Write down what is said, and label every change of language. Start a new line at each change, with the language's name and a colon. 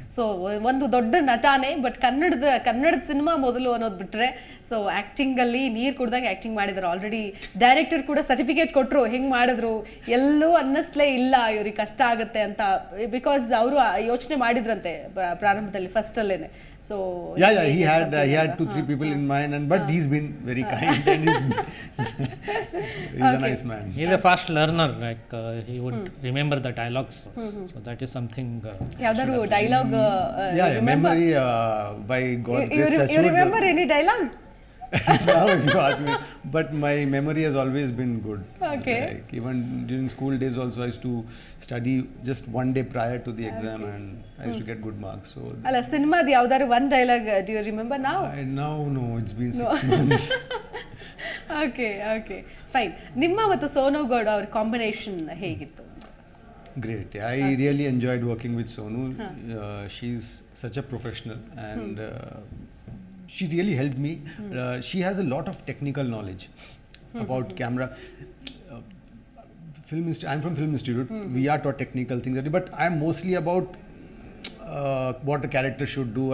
Kannada: So ಒಂದು ದೊಡ್ಡ ನಟಾನೇ, but ಕನ್ನಡದ ಸಿನಿಮಾ ಮೊದಲು ಅನ್ನೋದು ಬಿಟ್ಟರೆ, ಸೊ ಆ್ಯಕ್ಟಿಂಗಲ್ಲಿ ನೀರು ಕುಡ್ದಂಗೆ ಆ್ಯಕ್ಟಿಂಗ್ ಮಾಡಿದ್ದಾರೆ. ಆಲ್ರೆಡಿ ಡೈರೆಕ್ಟರ್ ಕೂಡ ಸರ್ಟಿಫಿಕೇಟ್ ಕೊಟ್ಟರು, ಹೆಂಗೆ ಮಾಡಿದ್ರು ಎಲ್ಲೂ ಅನ್ನಿಸ್ಲೇ ಇಲ್ಲ ಇವ್ರಿಗೆ ಕಷ್ಟ ಆಗುತ್ತೆ ಅಂತ. ಬಿಕಾಸ್ ಅವರು ಯೋಚನೆ ಮಾಡಿದ್ರಂತೆ ಪ್ರಾರಂಭದಲ್ಲಿ ಫಸ್ಟಲ್ಲೇನೆ.
English: So he had 2-3 people in mind, but he's been very kind and he's a nice man. He's a fast learner, like he would remember the dialogues. So that is something.
Kannada: ಯಾವ್ದಾದ್ರು dialogue?
English: Memory by God's grace. You remember any dialogue? Now if you ask me, but my memory has always been good. Okay. Like even during school days also, I used to study just one day prior to the exam, and I used to get good marks. So
Kannada: ಅಲ್ಲ, ಸಿನಿಮಾದ ಯಾವ್ದಾದ್ರು
English: One dialogue do you remember now? now no, it's been 6 months. Okay fine.
Kannada: ನಿಮ್ಮ ಮತ್ತು ಸೋನು ಗೌಡ ಅವ್ರ combination ಹೇಗಿತ್ತು?
English: Great. I really enjoyed working with Sonu. She's such a professional, and she really helped me. She has a lot of technical knowledge about camera. I'm from Film Institute. We are taught technical things, but I'm mostly about what a character should do.